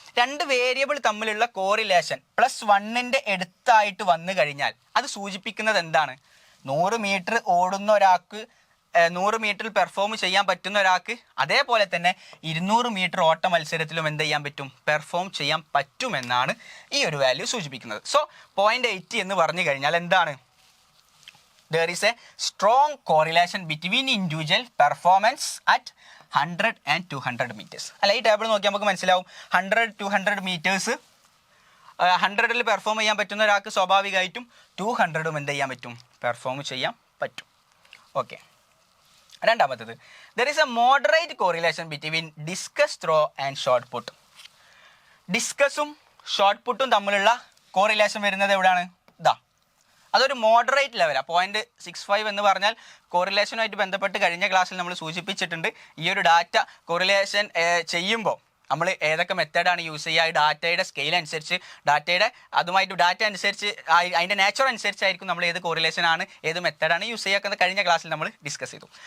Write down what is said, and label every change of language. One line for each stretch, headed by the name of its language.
Malayalam: 2 variable തമ്മിലുള്ള correlation +1ൻ്റെ അടുത്തായിട്ട് വന്നു കഴിഞ്ഞാൽ അത് സൂചിപ്പിക്കുന്നത് എന്താണ്? 100 മീറ്റർ ഓടുന്ന ഒരാൾക്ക് 100 മീറ്ററിൽ പെർഫോം ചെയ്യാൻ പറ്റുന്ന ഒരാൾക്ക് അതേപോലെ തന്നെ 200 മീറ്റർ ഓട്ട മത്സരത്തിലും എന്ത് ചെയ്യാൻ പറ്റും, പെർഫോം ചെയ്യാൻ പറ്റുമെന്നാണ് ഈ ഒരു വാല്യൂ സൂചിപ്പിക്കുന്നത്. സോ 0.80 എന്ന് പറഞ്ഞു കഴിഞ്ഞാൽ എന്താണ്,
English: there is a strong correlation between individual performance at 100 and 200 meters.
Malayalam: അല്ല, ഈ ടേബിൾ നോക്കിയാൽ നമുക്ക് മനസ്സിലാവും 100-200 മീറ്റേഴ്സ് 100ൽ പെർഫോം ചെയ്യാൻ പറ്റുന്ന ഒരാൾക്ക് സ്വാഭാവികമായിട്ടും 200ഉം എന്ത് ചെയ്യാൻ പറ്റും, പെർഫോം ചെയ്യാൻ പറ്റും. ഓക്കെ, രണ്ടാമത്തേത്,
English: there is a moderate correlation between discus throw and shot put.
Malayalam: ഡിസ്കസും shot പുട്ടും തമ്മിലുള്ള കോറിലേഷൻ വരുന്നത് എവിടെയാണ്, ഇതാ, അതൊരു മോഡറേറ്റ് ലെവലാണ്. 0.65 എന്ന് പറഞ്ഞാൽ കോറിലേഷനുമായിട്ട് ബന്ധപ്പെട്ട് കഴിഞ്ഞ ക്ലാസ്സിൽ നമ്മൾ സൂചിപ്പിച്ചിട്ടുണ്ട്. ഈ ഒരു ഡാറ്റ കോറിലേഷൻ ചെയ്യുമ്പോൾ നമ്മൾ ഏതൊക്കെ മെത്തേഡാണ് യൂസ് ചെയ്യുക, ഈ ഡാറ്റയുടെ സ്കെയിൽ അനുസരിച്ച് അതുമായിട്ട് ഡാറ്റ അനുസരിച്ച് അതിൻ്റെ നേച്ചർ അനുസരിച്ചായിരിക്കും നമ്മൾ ഏത് കോറിലേഷനാണ് ഏത് മെത്തേഡാണ് യൂസ് ചെയ്യുക കഴിഞ്ഞ ക്ലാസ്സിൽ നമ്മൾ ഡിസ്കസ് ചെയ്തു.